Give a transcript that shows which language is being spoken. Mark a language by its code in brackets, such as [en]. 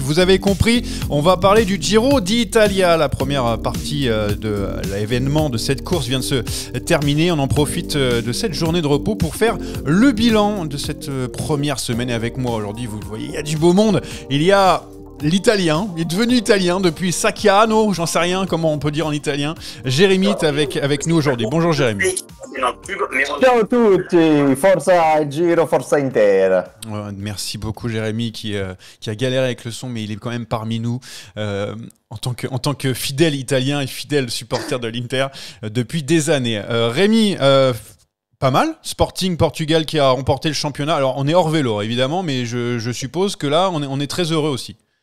[fr] Vous avez compris, on va parler du Giro d'Italia. La première partie de l'événement de cette course vient de se terminer. On en profite de cette journée de repos pour faire le bilan de cette première semaine. Et avec moi aujourd'hui, vous le voyez, il y a du beau monde. Il y a l'Italien, il est devenu italien depuis Sacchiano, j'en sais rien comment on peut dire en italien. Jérémy est avec nous aujourd'hui. Bonjour Jérémy. [it] Ciao a tutti, forza il Giro, forza Inter. [fr] Merci beaucoup Jérémy qui a galéré avec le son, mais il est quand même parmi nous en tant que fidèle italien et fidèle supporter de l'Inter depuis des années. Rémi, pas mal, Sporting Portugal qui a remporté le championnat. Alors on est hors vélo évidemment, mais je suppose que là on est très heureux aussi.